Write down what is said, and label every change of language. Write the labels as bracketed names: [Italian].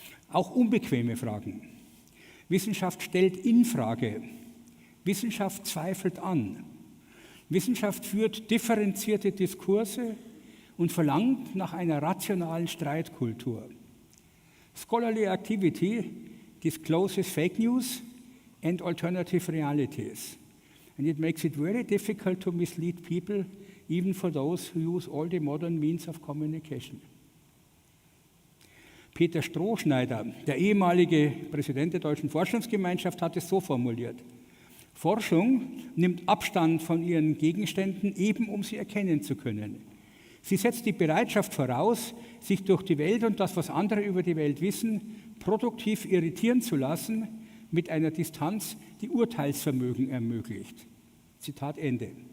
[German] Auch unbequeme Fragen. Wissenschaft stellt in Frage. Wissenschaft zweifelt an. Wissenschaft führt differenzierte Diskurse und verlangt nach einer rationalen Streitkultur. [English] Scholarly activity discloses fake news and alternative realities. And it makes it very difficult to mislead people, even for those who use all the modern means of communication. [German] Peter Strohschneider, der ehemalige Präsident der Deutschen Forschungsgemeinschaft, hat es so formuliert: Forschung nimmt Abstand von ihren Gegenständen, eben um sie erkennen zu können. Sie setzt die Bereitschaft voraus, sich durch die Welt und das, was andere über die Welt wissen, produktiv irritieren zu lassen, mit einer Distanz, die Urteilsvermögen ermöglicht. Zitat Ende.